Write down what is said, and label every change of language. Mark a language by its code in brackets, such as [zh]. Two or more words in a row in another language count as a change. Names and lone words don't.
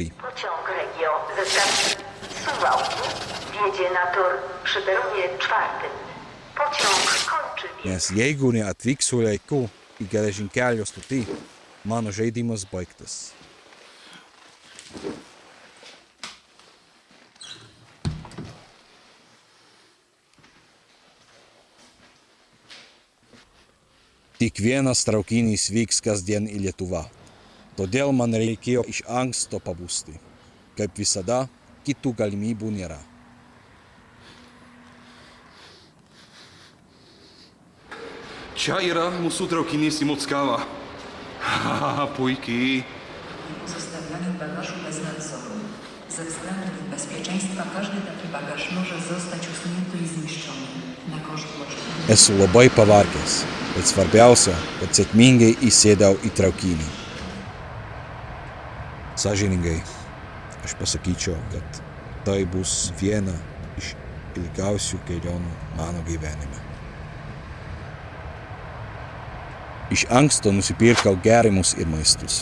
[pl] Pociąg Regio ze stacji Suwałki wjedzie na tor przy peronie 4. Pociąg kończy wjazd. [lt] Nes jeigu neatvyksiu laiku į geležinkelio stotį, mano žaidimas baigtas. Tik vienas traukinys vyks kasdien į Lietuvą. Todėl man reikėjo iš anksto pabusti. Kaip visada, kitų galimybių nėra. Čia yra mūsų traukinys į Mockawę. Puikiai. [pl] Zostawionych bagażu bez nadzoru. Ze względów bezpieczeństwa każdy taki bagaż może zostać usunięty i zniszczony na koszt właściciela. [lt] Esu labai pavargęs, bet svarbiausia, kad sėkmingai įsėdau į traukinį. Sąžiningai, aš pasakyčiau, kad tai bus viena iš ilgiausių kelionių mano gyvenime. Iš anksto nusipirkau gėrimus ir maistus.